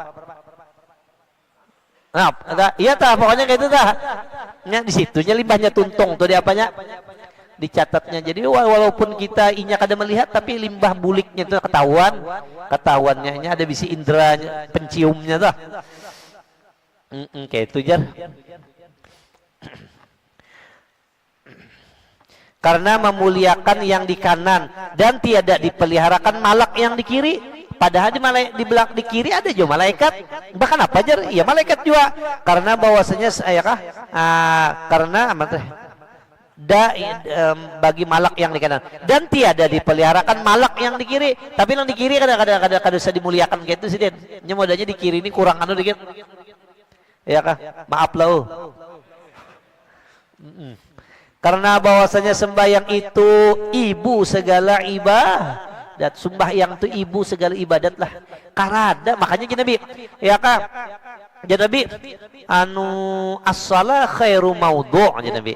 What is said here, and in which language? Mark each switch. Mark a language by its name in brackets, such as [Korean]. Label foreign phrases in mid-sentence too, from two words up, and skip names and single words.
[Banjar] Nah, iya tah, pokoknya kayak itu tah. Nya di situnya limbahnya tuntung tuh di apanya? Dicatatnya. Jadi walaupun kita inya kada melihat, tapi limbah buliknya itu ketahuannya nya ada bisi indera penciumnya tah. Kayak itu jar. [Indonesian] Karena memuliakan yang di kanan dan tiada dipeliharakan malak yang di kiri. Padahal di belakang di kiri ada juga malaikat. Bahkan apa aja? Ya malaikat juga. Karena bahwasanya karena bagi malak yang di kanan dan tiada dipeliharakan malak yang di kiri. Tapi yang di kiri kadang-kadang bisa dimuliakan kayak itu sih Den. Nya modalnya di kiri ini kurang dikit. Ya kah? Maaf lah. Karena bahwasanya sembahyang itu ibu segala ibadat, sembahyang itu ibu segala ibadat lah. Karada makanya jadi Nabi, ya kak, jadi Nabi, [Arabic] الصلاة خير موضوع', [Indonesian] jadi Nabi.